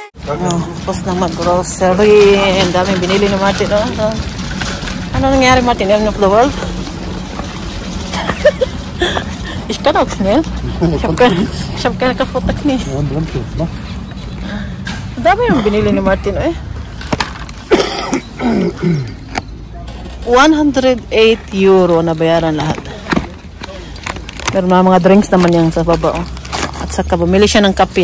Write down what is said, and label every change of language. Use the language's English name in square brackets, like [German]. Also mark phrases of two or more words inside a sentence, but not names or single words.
[Filipino] Tapos na mag-grocery. Ang daming binili ni Martin. Ano nangyari, Martin? [English] End of the world? [German] Ich kann auch schnell. Ich hab keine kaputt ni. [Filipino] Ang dami yung binili ni Martin, eh. 108 euro na bayaran lahat. Pero mga drinks naman yan sa baba, oh. At saka bumili siya ng kape.